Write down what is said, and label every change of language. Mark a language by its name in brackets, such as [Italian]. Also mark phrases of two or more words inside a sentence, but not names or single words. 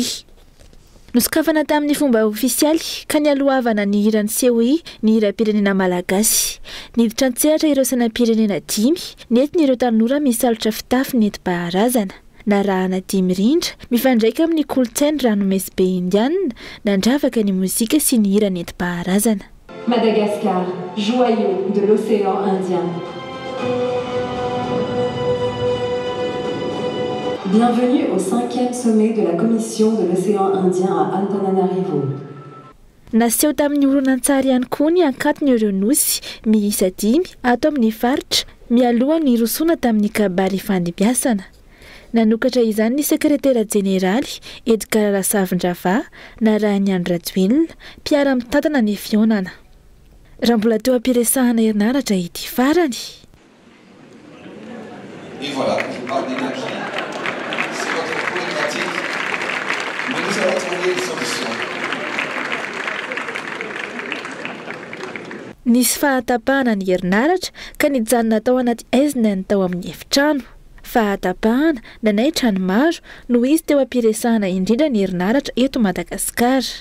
[Malagasy] Nosokafana tamin'ny fomba ofisialy ka nialoavana ny hiran'ny COI ny hiram-pirenena malagasy. Niditra an-tsehatra ireo sainam-pirenena 5, nentin' ireo tanora misalotra fitafy nentim-paharazana. Narahana 5 rindra, mifandraika amin'ny kolontsainy ranomasimbe indiana, nandravaka ny mozika sy ny hira nentim-paharazana. [French] Madagascar, joyau de l'océan Indien. Bienvenue au 5e sommet de la Commission de l'océan Indien à Antananarivo. [Malagasy] Naseho tamin'ny horonan-tsary ihany koa ny ankatony ireo nosy miisa 5 ato amin'ny faritra mialohan'ny rosoana tamin'ny kabary fandimbiasana. Nanokatra izany ny sekretera jeneraly Edgar Rasavindrava narahany Andry Rajoelina mpiara-mitantana ny fionana. Raha mbola teo ampiresahana herinaratra ity farany. [French] Et voilà, je parle d'énergie. C'est votre problématique. Mais nous allons trouver une solution. [Malagasy] Nisy fahatapahana ny herinaratra ka nijanona tao anaty aizina ny tao amin'ny efitrano. Fahatapahana nanay trano maro no izy teo ampiresahana indrindra ny herinaratra eto Madagasikara.